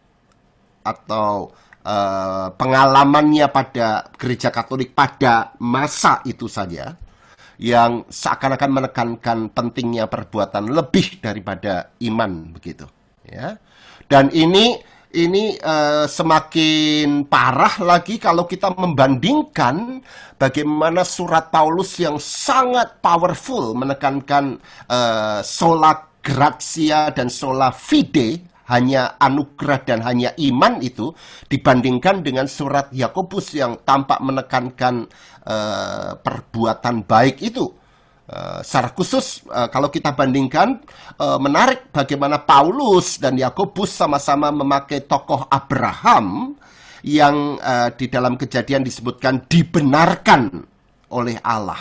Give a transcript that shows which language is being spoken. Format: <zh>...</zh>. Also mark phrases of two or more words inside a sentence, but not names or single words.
<id>pengalamannya pada gereja Katolik pada masa itu saja, yang seakan-akan menekankan pentingnya perbuatan lebih daripada iman, begitu ya. Dan ini semakin parah lagi kalau kita membandingkan bagaimana surat Paulus yang sangat powerful menekankan</id> <la>sola gratia</la> <id>dan</id> <la>sola fide,</la> <id>hanya anugerah dan hanya iman itu, dibandingkan dengan surat Yakobus yang tampak menekankan perbuatan baik itu. Secara khusus, kalau kita bandingkan, menarik bagaimana Paulus dan Yakobus sama-sama memakai tokoh Abraham yang di dalam Kejadian disebutkan dibenarkan oleh Allah.</id>